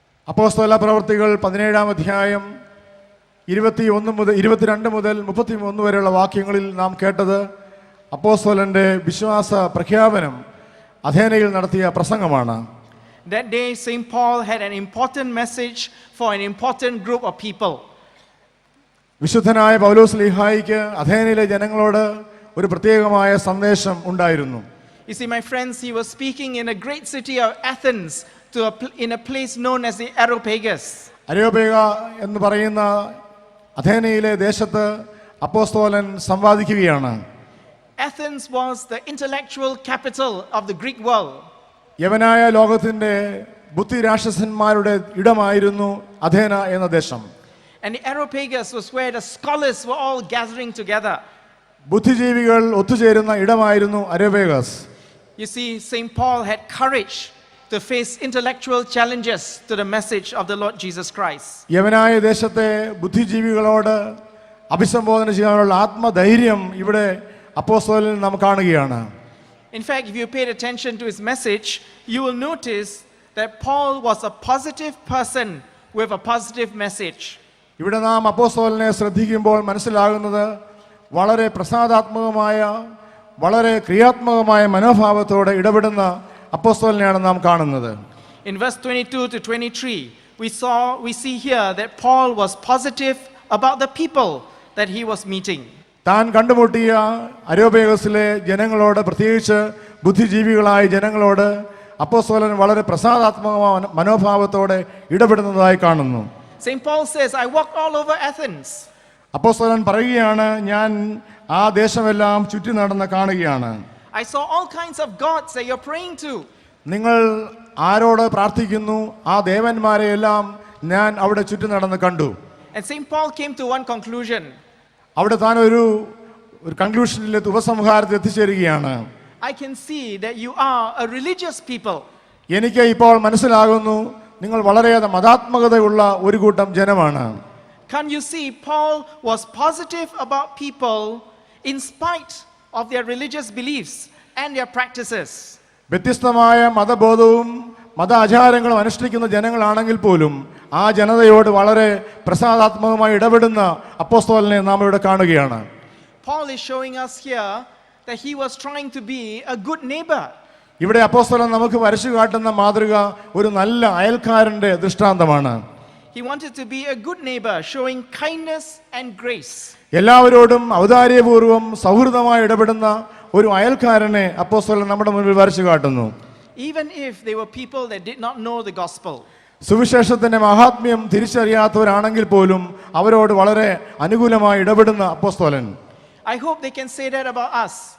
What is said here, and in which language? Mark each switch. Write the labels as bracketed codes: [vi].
[ml] അപ്പോസ്തല പ്രവർത്തികൾ 17-ാം അധ്യായം 22 മുതൽ 33 വരെയുള്ള വാക്യങ്ങളിൽ നാം കേട്ടത് അപ്പോസ്തലന്റെ വിശ്വാസ പ്രഖ്യാപനം അഥേനയിൽ നടത്തിയ പ്രസംഗമാണ്. [en] That day, St. Paul had an important message for an important group of people. [ml] വിശുദ്ധനായ പൗലോസ് ലീഹായിക്ക് അഥേനയിലെ ജനങ്ങളോട് ഒരു പ്രത്യേകമായ സന്ദേശം ഉണ്ടായിരുന്നു. [en] You see, my friends, he was speaking in a great city of Athens in a place known as the Areopagus. [ml] അരിയോപേഗ എന്ന് പറയുന്ന അഥേനയിലെ ദേശത്ത് അപ്പോസ്തലൻ സംവാദിക്കുകയാണ്. [en] Athens was the intellectual capital of the Greek world. [ml] യവനായ ലോകത്തിന്റെ ബുദ്ധിരാക്ഷസന്മാരുടെ ഇടമായിരുന്നു അഥേന എന്ന ദേശം. [en] And the Areopagus was where the scholars were all gathering together. [ml] ബുദ്ധിജീവികൾ ഒത്തുചേരുന്ന ഇടമായിരുന്നു അരിയോപേഗസ്. [en] You see, St. Paul had courage to face intellectual challenges to the message of the Lord Jesus Christ. [ml] യവനായ ദേശത്തെ ബുദ്ധിജീവികളോട് അഭിസംബോധന ചെയ്യാനുള്ള ആത്മധൈര്യം ഇവിടെ അപ്പോസ്തലനിൽ നാം കാണുകയാണ്. [en] In fact, if you paid attention to his message, you will notice that Paul was a positive person with a positive message. [ml] ഇവിടെ നാം അപ്പോസ്തലനെ ശ്രദ്ധിക്കുമ്പോൾ മനസ്സിലാകുന്നത് വളരെ പ്രസാദാത്മകമായ വളരെ ക്രിയാത്മകമായ മനോഭാവത്തോടെ ഇടപെടുന്ന അപ്പോസ്തലനെയാണ് നാം കാണുന്നത്. [en] In verse 22-23, we see here that Paul was positive about the people that he was meeting. [ml] താൻ കണ്ടുമുട്ടിയ അരോപേഗസിലെ ജനങ്ങളോട്, പ്രത്യേകിച്ച് ബുദ്ധിജീവികളായ ജനങ്ങളോട് അപ്പോസ്തലൻ വളരെ പ്രസാദാത്മകമായ മനോഭാവത്തോടെ ഇടപെടുന്നതായി കാണുന്നു. [en] St. Paul says, I walked all over Athens. [ml] അപ്പോസ്തലൻ പറയുകയാണ്, ഞാൻ ആ ദേശമെല്ലാം ചുറ്റി നടന്ന് കാണുകയാണ്. [en] I saw all kinds of gods that you're praying to. [ml] നിങ്ങൾ ആരോട് പ്രാർത്ഥിക്കുന്നു, ആ ദേവന്മാരെയെല്ലാം ഞാൻ അവിടെ ചുറ്റി നടന്ന് കണ്ടു. [en] And St. Paul came to one conclusion. [ml] അവിടെ താൻ ഒരു കൺക്ലൂഷനിലെത്തി, ഉപസംഹാരത്തിൽ എത്തിച്ചേരുകയാണ്. [en] I can see that you are a religious people. [ml] എനിക്ക് ഇപ്പോൾ മനസ്സിലാകുന്നു, നിങ്ങൾ വളരെയേറെ മതാത്മകതയുള്ള ഒരു കൂട്ടം ജനമാണ്. [en] Can't you see Paul was positive about people in spite of their religious beliefs and their practices? [ml] വ്യത്യസ്തമായ മതബോധവും മതാചാരങ്ങളും അനുഷ്ഠിക്കുന്ന ജനങ്ങളാണെങ്കിൽ പോലും ആ ജനതയോട് വളരെ പ്രസാദാത്മകമായി ഇടപെടുന്ന അപ്പോസ്തലനെ നാം ഇവിടെ കാണുകയാണ്. [en] Paul is showing us here that he was trying to be a good neighbor. [ml] ഇവിടെ അപ്പോസ്തലൻ നമുക്ക് വരച്ചു കാട്ടുന്ന മാതൃക ഒരു നല്ല അയൽക്കാരന്റെ ദൃഷ്ടാന്തമാണ്. [en] He wanted to be a good neighbor, showing kindness and grace. [ml] എല്ലാവരോടും ഔദാര്യപൂർവ്വം സൗഹൃദമായി ഇടപെടുന്ന ഒരു അയൽക്കാരനെ അപ്പോസ്തലൻ നമ്മുടെ മുൻപിൽ വരച്ചു കാട്ടുന്നു. [en] Even if they were people that did not know the gospel. [ml] സുവിശേഷത്തിന്റെ മഹാത്മ്യം തിരിച്ചറിയാത്തവരാണെങ്കിൽ പോലും അവരോട് വളരെ അനുകൂലമായി ഇടപെടുന്ന അപ്പോസ്തലൻ. [en] I hope they can say that about us.